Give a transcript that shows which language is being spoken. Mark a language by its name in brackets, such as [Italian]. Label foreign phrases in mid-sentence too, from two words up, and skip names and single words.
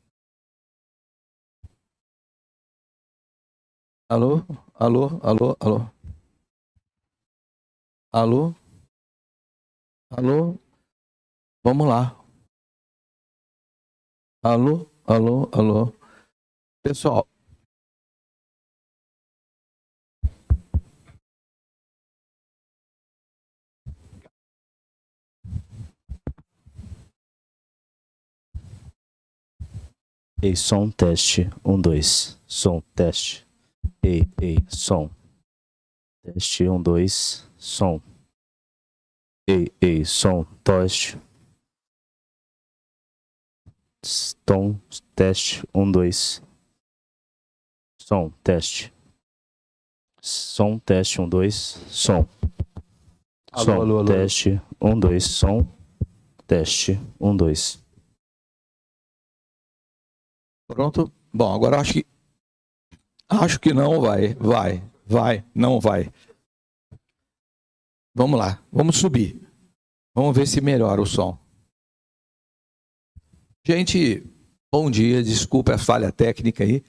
[Portuguese] Alô? Vamos lá. Alô? Pessoal. Ei, som, teste, 1, 2, som, teste. Ei, som. Teste, 1, 2, som. Ei, som, teste. Tom, teste, 1, 2. Som, teste. Som, teste, 1, 2, som. Som, teste, 1, 2, som. Teste, 1, 2. Pronto? Bom, agora acho que não não vai. Vamos lá, vamos subir. Vamos ver se melhora o som. Gente, bom dia, desculpa a falha técnica aí.